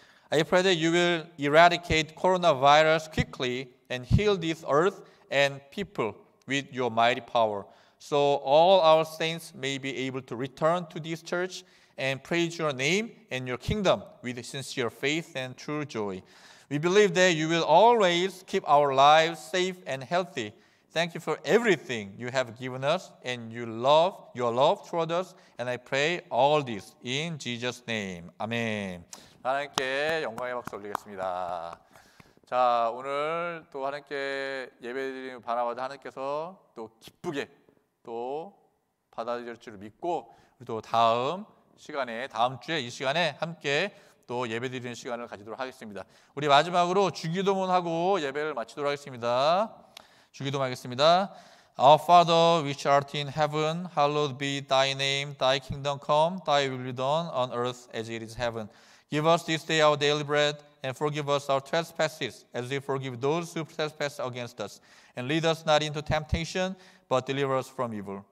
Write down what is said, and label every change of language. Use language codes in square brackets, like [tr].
[en] I pray that you will eradicate coronavirus quickly and heal this earth and people with your mighty power, so all our saints may be able to return to this church and praise your name and your kingdom with sincere faith and true joy. We believe that you will always keep our lives safe and healthy. Thank you for everything you have given us and your love toward us. And I pray all this in Jesus' name. [ko] 아멘. 하나님께 영광의 박수 올리겠습니다. 자, 오늘 또 하나님께 예배드리는 바나바들 하나님께서 또 기쁘게 또 받아들일 줄 믿고 또 다음 주에 이 시간에 함께 또 예배드리는 시간을 가지도록 하겠습니다. 우리 마지막으로 주기도문하고 예배를 마치도록 하겠습니다. 주기도문하겠습니다. [en] Our Father, which art in heaven, hallowed be thy name. Thy kingdom come, thy will be done on earth as it is heaven. Give us this day our daily bread, and forgive us our trespasses, as we forgive those who trespass against us. And lead us not into temptation, but deliver us from evil.